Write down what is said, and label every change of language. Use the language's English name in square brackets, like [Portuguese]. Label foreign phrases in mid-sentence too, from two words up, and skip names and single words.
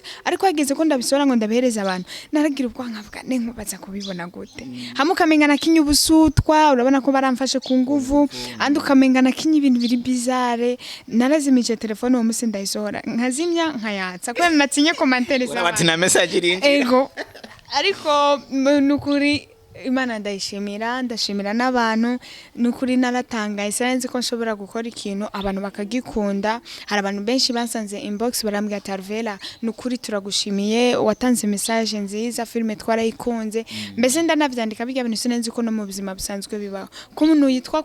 [Rundi] Ariko hageze ko ndabisora ngo ndabihereza abantu. Naragira ubwo nkavuga nenkubaza kubibona gute. Hamwe ukamenga nakinye ubusutwa, urabona ko baramfashe ku nguvu, andi ukamenga nakinye ibintu biri bizarre. Narazimije telefone uwo musi ndayisohora. Nkazimya nkayatsa. Kubera natinye commentaire za. Bati na message irinjira. Ego. Ariko nukuri Imana ndashimira n'abantu nukuri naratangaye sinzi ko nshobora gukora ikintu abantu bakagikunda. Hari abantu benshi basanze inbox barambwira ati Arvela nukuri turagushimiye watanze message nziza filme twarayikunze mbese ndanavyandika bijya bintu sinzi ko no mu buzima busanzwe bibaho ko umuntu yitwa